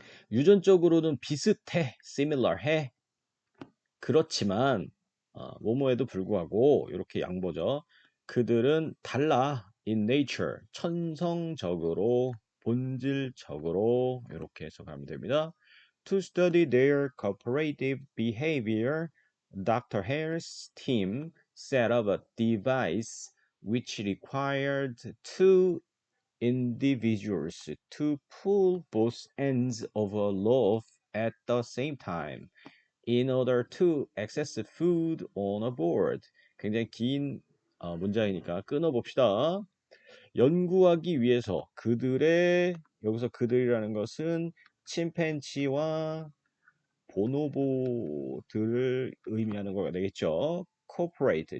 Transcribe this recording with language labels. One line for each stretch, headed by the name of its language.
Korean: 유전적으로는 비슷해, similar 해. 그렇지만 뭐뭐에도 불구하고 이렇게 양보죠. 그들은 달라
English: in nature
Korean: 천성적으로 본질적으로 이렇게 해석하면 됩니다.
English: To study their cooperative behavior, Dr. Hare's team set up a device which required two individuals to pull both ends of a loaf at the same time. In order to access food on a board.
Korean: 굉장히 긴 문장이니까 끊어봅시다. 연구하기 위해서 그들의 여기서 그들이라는 것은 침팬지와 보노보들을 의미하는 거가 되겠죠.
English: cooperate.